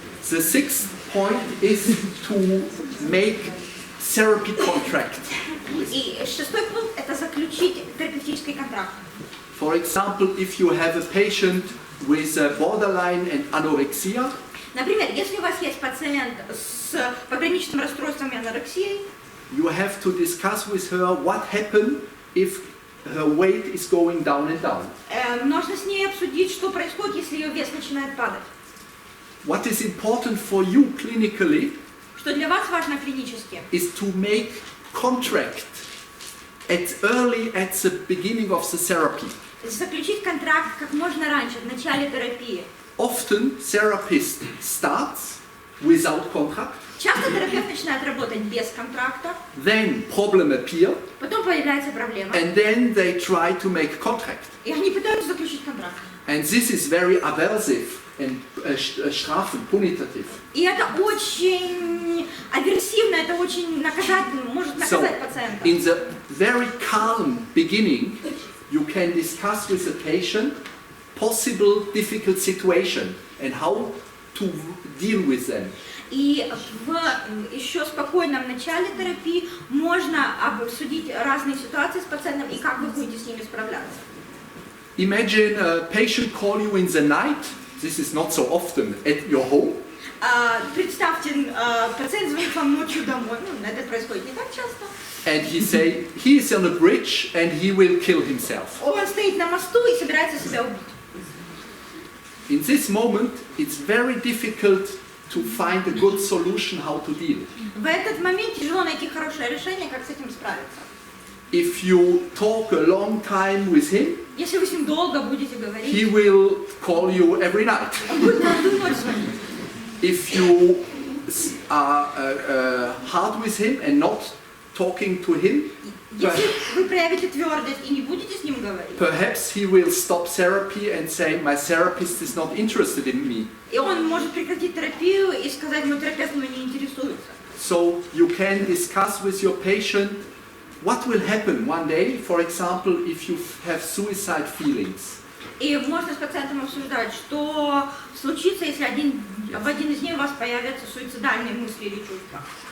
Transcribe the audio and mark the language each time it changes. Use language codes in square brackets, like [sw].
[en] The sixth point is to make therapy contract. [ru] И шестой пункт – это заключить терапевтический контракт. [en] For example, if you have a patient with borderline and anorexia, [ru] например, если у вас есть пациент с пограничным расстройством и анорексией, [en] you have to discuss with her what happens if her weight is going down and down. [ru] Нужно с ней обсудить, что происходит, если ее вес начинает падать. [en] What is important for you clinically [ru] Что для вас важно клинически? [en] is to make contract at the beginning of the therapy. [ru] Заключить контракт как можно раньше, в начале терапии. [en] Often therapist starts without contract. [ru] Часто терапевт начинает работать без контракта, [en] Then problem appear, [ru] потом появляется проблема, [en] and then they try to make contract. [ru] и они пытаются заключить контракт. [en] And this is very aversive and strafend, punitative. [ru] И это очень аверсивно, это очень наказательно, может наказать пациента. [en] In the very calm beginning, you can discuss with the patient possible difficult situation and how to deal with them. [ru] И в еще спокойном начале терапии можно обсудить разные ситуации с пациентом и как вы будете с ними справляться. [en] Imagine a patient call you in the night. This is not so often at your home. [ru] Представьте, пациент звонит вам ночью домой, это происходит не так часто. [en] And he say he is on a bridge and he will kill himself. [ru] Он стоит на мосту и собирается себя убить. [en] In this moment, it's very difficult to find a good solution how to deal. [ru] В этот момент тяжело найти хорошее решение, как с этим справиться. [en] If you talk a long time with him, [ru] Если вы с ним долго будете [en] he [ru] говорить, [en] will call you every night. [ru] он будет каждую ночь звонить. [en] If you are hard with him and not talking to him, [ru] Если вы проявите твердость и не будете с ним говорить, [en] perhaps he will stop therapy and say, my therapist is not interested in me. [ru] и он может прекратить терапию и сказать, мой терапевт мной не интересуется. [en] So you can discuss with your patient what will happen one day, for example, if you have suicide feelings. [ru] И можно с пациентом обсуждать, что случится, если в один из дней у вас появятся суицидальные мысли или чувства.